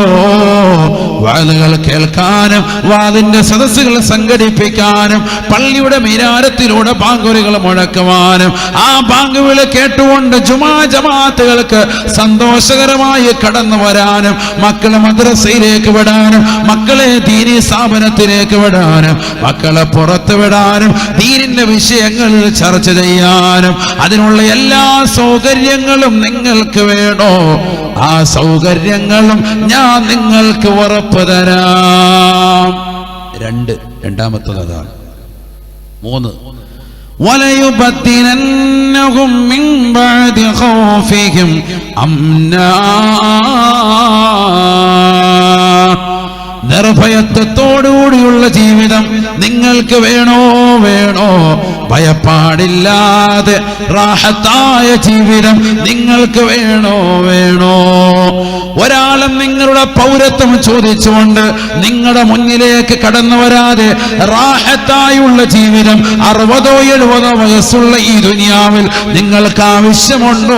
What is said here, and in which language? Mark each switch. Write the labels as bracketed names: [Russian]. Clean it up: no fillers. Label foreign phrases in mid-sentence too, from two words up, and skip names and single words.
[Malayalam] വാളുകൾ കേൾക്കാനും വാതിന്റെ സദസ്സുകൾ സംഘടിപ്പിക്കാനും പള്ളിയുടെ മിനാരത്തിലൂടെ ബാങ്കുകൾ മുഴക്കുവാനും ആ ബാങ്കുകൾ കേട്ടുകൊണ്ട് ജുമാ ജമാഅത്തുകൾക്ക് സന്തോഷകരമായി കടന്നു വരാനും മക്കളെ മദ്രസയിലേക്ക് വിടാനും മക്കളെ ദീനി സ്ഥാപനത്തിലേക്ക് വിടാനും മക്കളെ പുറത്തു വിടാനും ദീനിന്റെ വിഷയങ്ങളിൽ ചർച്ച ചെയ്യാനും അതിനുള്ള എല്ലാ സൗകര്യങ്ങളും നിങ്ങൾക്ക് വേണോ? ആ സൗകര്യങ്ങളും ഞാൻ നിങ്ങൾക്ക് ഉറപ്പ് തരാം. രണ്ടാമത്തത് അതാണ്. 3 [Arabic] وَلَيُبَدِّلَنَّهُم مِّن بَعْدِ خَوْفِهِمْ أَمْنًا [Malayalam] നിർഭയത്വത്തോടുകൂടിയുള്ള ജീവിതം നിങ്ങൾക്ക് വേണോ? ഭയപ്പാടില്ലാതെ റാഹത്തായ ജീവിതം നിങ്ങൾക്ക് വേണോ? ഒരാളും നിങ്ങളുടെ പൗരത്വം ചോദിച്ചുകൊണ്ട് നിങ്ങളുടെ മുന്നിലേക്ക് കടന്നു വരാതെ റാഹത്തായുള്ള ജീവിതം 60-70 വയസ്സുള്ള ഈ ദുനിയാവിൽ നിങ്ങൾക്ക് ആവശ്യമുണ്ടോ?